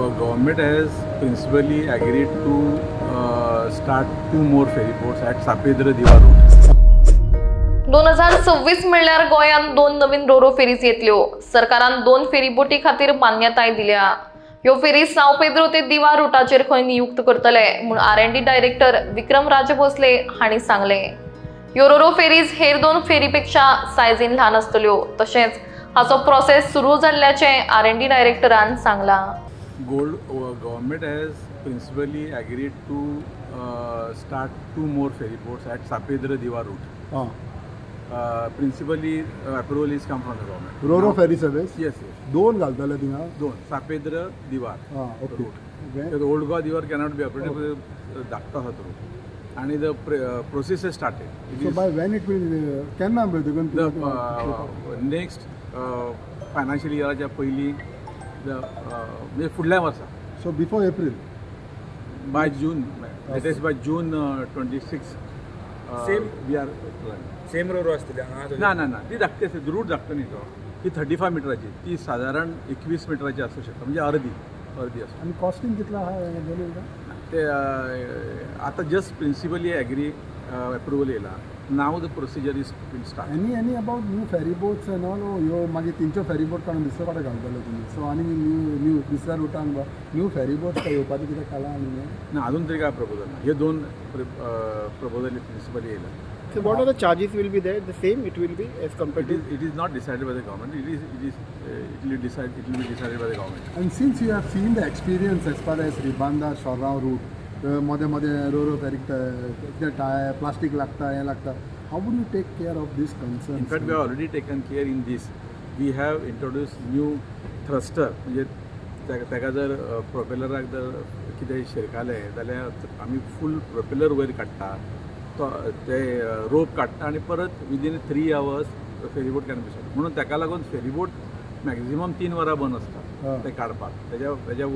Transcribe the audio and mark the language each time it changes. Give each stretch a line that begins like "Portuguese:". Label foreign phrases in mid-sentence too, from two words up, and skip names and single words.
English: government has principally agreed to start 2 more ferry ports at Sapedra Diva route.
Konkani: 2026 म्हणल्यार गोंयांत 2 नवीन रोरो फेरीज येतल्यो. सरकारान 2 फेरी बोटी खातीर मान्यताय दिल्या. ह्यो फेरी साव पेद्रो ते दिवा रुटाचेर खंय नियुक्त करतले म्हूण R&D डायरेक्टर विक्रम राजभोसले हांणी सांगले. ह्यो रोरो फेरीज हेर 2 फेरीपेक्षा सायझीन ल्हान आसतल्यो. तशेंच हाचो प्रोसेस सुरू जाल्ल्याचें R&D डायरेक्टरान सांगलां.
English: Government has principally agreed to start 2 more ferry ports at Sapedra Diva route. Principally approval is come from the government. Roro ferry service? Yes.
Konkani: दोन घालतले थिंगा? दोन. Sapedra Diva.
English: Okay. The old Goa Diva cannot be operated with
Konkani: धाकटो आसा तो.
English: And the process has started. So by when it will? केन्ना the next financial year
Konkani: पयली म्हणजे फुडल्या वर्सा.
English: So before April? By June, latest by June 26. Same we are
Konkani: सेम रोरो आसतली हांगा? ना ती धाकटी आसता, रूट धाकटो न्ही तो. ती 35 मिटराची, ती साधारण 21 मिटराची आसूं शकता, म्हणजे अर्दी आसा. आणि कॉस्टिंग कितला आहा ते आतां
English: just principally approval
Konkani: येयला.
English: now the procedure is will start. any about new ferry boats and all
Konkani: ह्यो मागीर तेंच्यो फेरी बोट काडून दुसरे कडेन घालतले तुमी. सो आनी न्यू दुसऱ्या रुटान
English: new ferry boats
Konkani: येवपाचें कितें कालां आनी ना अजून तरी काय प्रपोजल ना. हे 2 प्रपोजल प्रिंसिपली येयला.
English: So what are the charges will be there? The same it will be as compared to? It is not decided by the government. It will be decided by the government. And since you have seen the experience as far as Ribanda Shorrao route,
Konkani: मध्ये रोरो फेरीक प्लास्टिक लागता हे लागता,
English: how would you take care of this concern? In fact, we have already taken care in this. We have introduced new thruster.
Konkani: म्हणजे ताका जर प्रोपेलराक जर कितें शिरकालें जाल्यार आमी
English: full propeller
Konkani: वयर काडटा, ते रोप काडटा आनी परत विदीन 3 hours फेरीबोट
English: can be start.
Konkani: म्हणून ताका लागून फेरीबोट मॅक्झिमम 3 वरां बंद आसता ते काडपाक.